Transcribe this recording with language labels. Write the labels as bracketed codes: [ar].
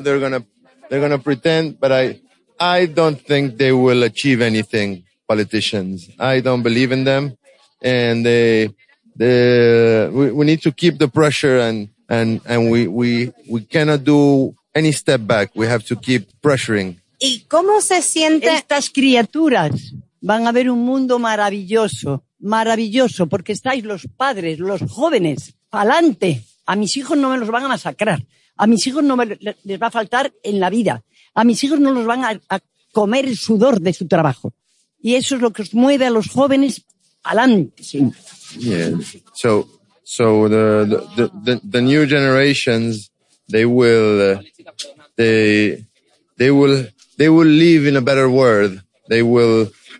[en] They're gonna pretend, but I don't think they will achieve anything, politicians. I don't believe in them, and we need to keep the pressure and we cannot do any step back. We have to keep pressuring. [es] ¿Y cómo se sienten estas criaturas? Van a ver un mundo maravilloso, maravilloso, porque estáis los padres, los jóvenes, pa'lante. A mis hijos no me los van a masacrar. A mis hijos no les va a faltar en la vida. A mis hijos no los van a comer el sudor de su trabajo. Y eso es lo que os mueve a los jóvenes, pa'lante, sí. [en] Yeah. So the new generations, they will live in a better world.